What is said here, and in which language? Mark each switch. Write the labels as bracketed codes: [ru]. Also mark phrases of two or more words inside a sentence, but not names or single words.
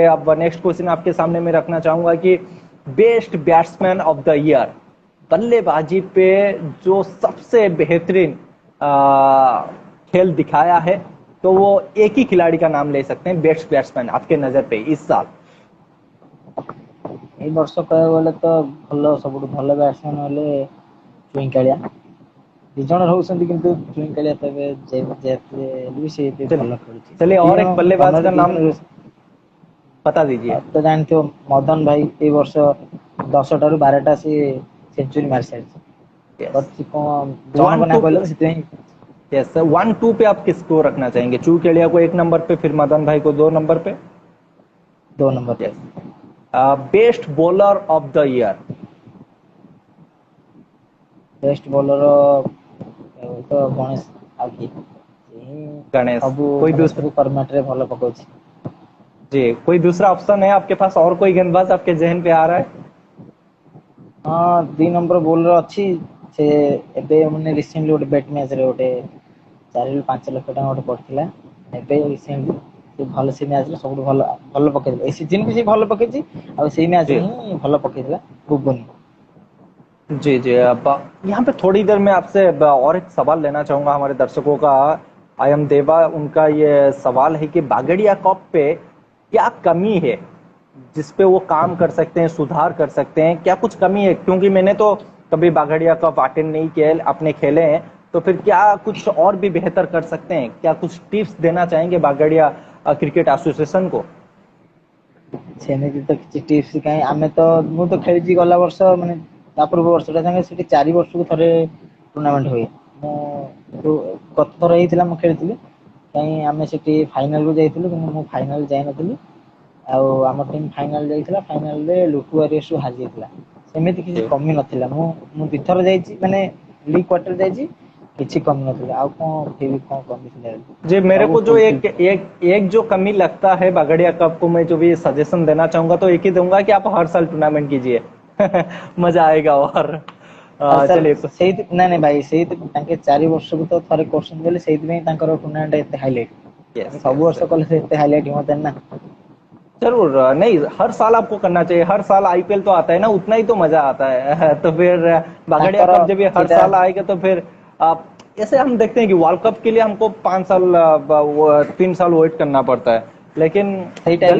[hi] अब नेक्स्ट क्वेश्चन आपके सामने मैं रखना चाहूंगा कि [en] best batsman of the year, [hi] बल्लेबाजी पे जो सबसे बेहतरीन खेल दिखाया है, तो वो एक ही खिलाड़ी का नाम ले सकते हैं। [en] best batsman [hi] आपके नजर पे इस साल। [or] ଏ ବର୍ଷ କହିବା ବୋଲେ ତ ଭଲ ସବୁଠୁ ଭଲ ବ୍ୟାଟସମ୍ୟାନ ହେଲେ ଚୁଇଁ କାଳିଆ ଦି ଜଣ ରହୁଛନ୍ତି କିନ୍ତୁ ଚୁଇଁ କାଳିଆ ତ ଏବେ ଯେତେ ବି ସେ ଏବେ ଭଲ ଖେଳୁଛି [hi] चलिए और एक बल्लेबाज का नाम [or] ମନରେ [hi] बता दीजिए। [or] ତ ଜାଣିଥିବ ମଦନ ଭାଇ ଏଇ ବର୍ଷ 10ଟାରୁ 12ଟା ସେ ସେଞ୍ଚୁରୀ ମାରି ସାରିଛି [en] यस, [or] ବଟ୍ ସେ କଣ [en] वन [or] ଜଣଙ୍କ ନାଁ [en] टू [or] କହିଲେ ତ ସେଥିପାଇଁ [en] yes sir, [hi] 1-2 पे आप किसको रखना चाहेंगे? चू केड़िया को 1 नंबर पे, फिर मदन भाई को 2 नंबर पे। 2 नंबर पे [en] Yes. Best bowler of the year, best bowler [or] ତ ଗଣେଶ ଆଉ କିଏ [hi] गणेश। [or] ସବୁ [hi] कोई [or] ମାନେ [hi] दूसरा? [or] ସବୁ ଫର୍ମାଟ ରେ ଭଲ ପକଉଛି [hi] जी, कोई दूसरा ऑप्शन है आपके पास? और कोई गेंदबाज आपके जहन पे आ रहा है? [or] हाँ 2 नंबर ବୋଲର ଅଛି ସେ ଏବେ ମାନେ ରିସେଣ୍ଟଲି ଗୋଟେ ବେଟ୍ ମ୍ୟାଚ୍ ରେ ଗୋଟେ 4 ରୁ 5 ଲକ୍ଷ ଟଙ୍କା ଗୋଟେ ପଡିଥିଲା ଏବେ ରିସେଣ୍ଟଲି ସେ ଭଲ ସେ ମ୍ୟାଚ୍ ରେ ସବୁଠୁ ଭଲ ଭଲ ପକେଇଥିଲା ଏ ସିଜନ ବି ସେ ଭଲ ପକେଇଛି ଆଉ ସେଇ ମ୍ୟାଚ୍ [hi] जी [or] ରେ ହିଁ ଭଲ ପକେଇଥିଲା ବୁବୁନି [hi] जी जी। अब यहाँ पे थोड़ी देर में आपसे और एक सवाल लेना चाहूंगा हमारे दर्शकों का। [en] I am [hi] देवा, उनका ये सवाल है कि बागड़िया कप पे क्या कमी है जिसपे वो काम कर सकते हैं, सुधार कर सकते हैं? क्या कुछ कमी है? क्योंकि मैंने तो कभी बागड़िया कप अटेंड नहीं किया, अपने खेले हैं, तो फिर क्या कुछ और भी बेहतर कर सकते हैं? क्या कुछ टिप्स देना चाहेंगे बागड़िया क्रिकेट एसोसिएशन को? [or] ସେମିତି ତ କିଛି ଟିପ୍ସ କାହିଁ ଆମେ ତ ମୁଁ ତ ଖେଳିଛି ଗଲା ବର୍ଷ ମାନେ ତା ପୂର୍ବ ବର୍ଷଟା ସାଙ୍ଗେ ସେଠି 4 ବର୍ଷକୁ ଥରେ ଟୁର୍ଣ୍ଣାମେଣ୍ଟ ହୁଏ ମୁଁ ଗତ ଥର ହେଇଥିଲା ମୁଁ ଖେଳିଥିଲି କାହିଁ ଆମେ ସେଠି ଫାଇନାଲକୁ ଯାଇଥିଲୁ କିନ୍ତୁ ମୁଁ ଫାଇନାଲ ଯାଇନଥିଲି ଆଉ ଆମ ଟିମ୍ ଫାଇନାଲ ଯାଇଥିଲା ଫାଇନାଲରେ ଲୁଟୁ ୱାରିୟର୍ସରୁ ହାରି ଯାଇଥିଲା ସେମିତି କିଛି କମି ନଥିଲା ମୁଁ ଦିଥର ଯାଇଛି ମାନେ [en] league quarter [or] ଯାଇଛି କିଛି କମି ନଥିଲା ଆଉ କଣ ଫିର୍ କଣ कमी ଥିଲା [hi] जी, मेरे [or] ସବୁ [hi] को जो [or] ଫୁଲଫିଲ୍ [hi] एक एक एक जो कमी लगता है बागड़िया कप को, मैं जो भी सजेशन देना चाहूंगा तो एक ही दूंगा कि आप हर साल टूर्नामेंट कीजिए। मजा आएगा। और हर साल चलिए। [or] ସେଇ ନାଇଁ ନାଇଁ ଭାଇ ସେଇ ତାଙ୍କେ 4 ବର୍ଷକୁ ତ ଥରେ କରୁଛନ୍ତି ବୋଲି ସେଇଥିପାଇଁ ତାଙ୍କର ଟୁର୍ଣ୍ଣାମେଣ୍ଟ ଏତେ ହାଇଲାଇଟ୍ [en] यस [or] ସବୁ [en] यस। [or] ବର୍ଷ କଲେ ସେ ଏତେ ହାଇଲାଇଟ୍ ହୁଅନ୍ତାନି ନା [hi] जरूर नहीं, हर साल आपको करना चाहिए। हर साल आईपीएल तो आता है ना, उतना ही तो मजा आता है। तो फिर बागड़िया [or] ତାଙ୍କର [hi] कप जब ये हर [or] ସେଇଟା [hi] साल आएगा तो फिर आप ऐसे हम देखते हैं कि वर्ल्ड कप के लिए हमको 5 साल 3 साल वेट करना पड़ता है, लेकिन सही टाइप